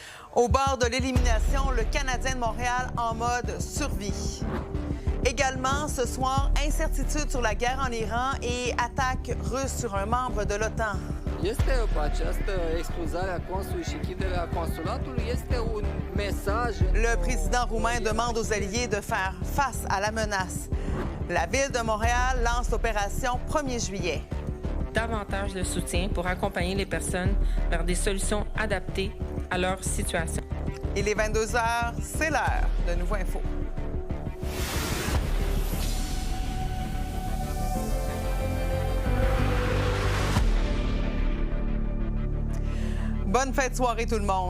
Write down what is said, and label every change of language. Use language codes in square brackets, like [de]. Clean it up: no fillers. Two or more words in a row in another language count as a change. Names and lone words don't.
[fr] Au bord de l'élimination, le Canadien de Montréal en mode survie. Également, ce soir, incertitude sur la guerre en Iran et attaque russe sur un membre de l'OTAN. [ro] Este cu această expulzare a consulului și închiderea consulatului este un mesaj. [fr] Le président roumain demande aux alliés de faire face à la menace. La ville de Montréal lance l'opération 1er juillet. Davantage de soutien pour accompagner les personnes vers des solutions adaptées à leur situation. Il est 22 h, c'est l'heure de Nouveau Info. Bonne fête de soirée tout le monde.